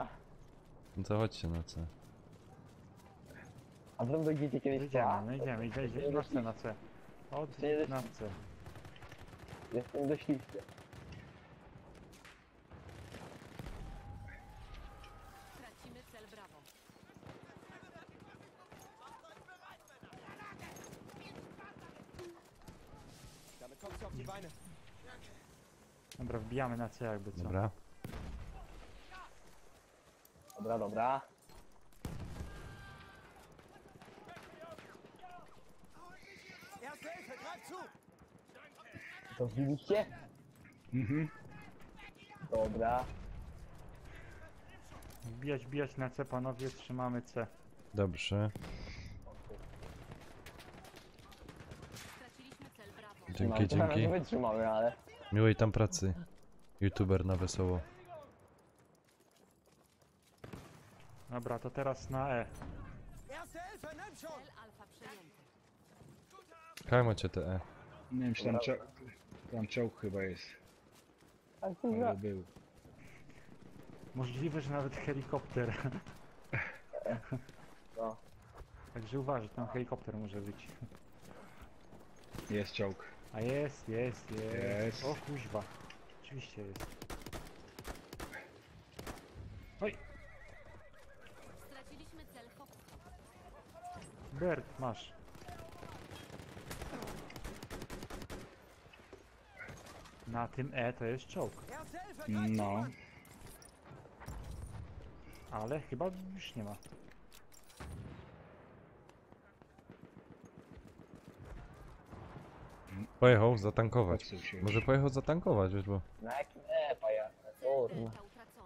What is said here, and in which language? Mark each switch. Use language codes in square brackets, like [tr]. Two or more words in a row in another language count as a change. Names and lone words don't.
[pl] No to chodźcie na C. A wy dojdziecie kiedyś po A? Idziemy na C, na C. Od Nie na C. Jestem dośliczny. Tracimy cel Brawo. [de] Damit kommst du auf die Beine. [pl] Dobra, wbijamy na C jakby co. Dobra. Dobra, dobra. [de] Erste Hilfe, greif zu. [pl] To wbiliście? Mhm. Dobra. Wbijać na C, panowie, trzymamy C. Dobrze. Dzięki, No, teraz nie dzięki. wytrzymamy, ale... Miłej tam pracy. YouTuber na wesoło. Dobra, to teraz na E. [de] Erste Hilfe, nimm schon! [pl] Cel alfa przejęty. Kaj macie te E. Nie wiem, czy tam, tam czołg chyba jest. Tak, kurwa. Ale był. Możliwe, że nawet helikopter. No. Także uważaj, tam helikopter może być. Jest czołg. A jest. Jest. O kuźwa. Oczywiście jest. Oj, Straciliśmy cel Foxtrot. Bert, masz. Na tym E to jest czołg. [de] Erste Hilfe, greif zu, [pl] No. Mann! Ale chyba już nie ma. Pojechał zatankować. Popsuł się. Może pojechał zatankować, wiesz, bo... Na jakim epa ja? Kurwa. Delta utracony.